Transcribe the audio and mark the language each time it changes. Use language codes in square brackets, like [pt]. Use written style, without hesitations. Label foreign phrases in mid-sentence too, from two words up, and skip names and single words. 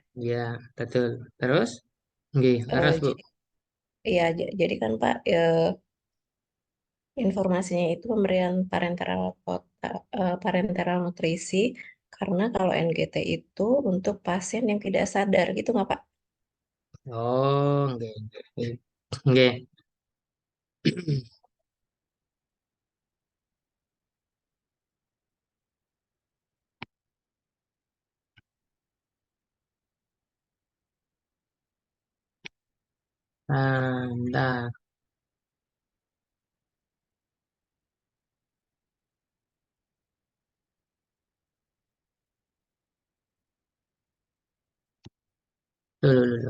[id] Iya, betul. Terus? Nggih, terus, Bu. Jadi, iya, jadi kan Pak informasinya itu pemberian parenteral nutrisi karena kalau NGT itu untuk pasien yang tidak sadar gitu nggak Pak? [jv] Oh, nggih, nggih. Nggih. [id] Nah, dulu, dulu.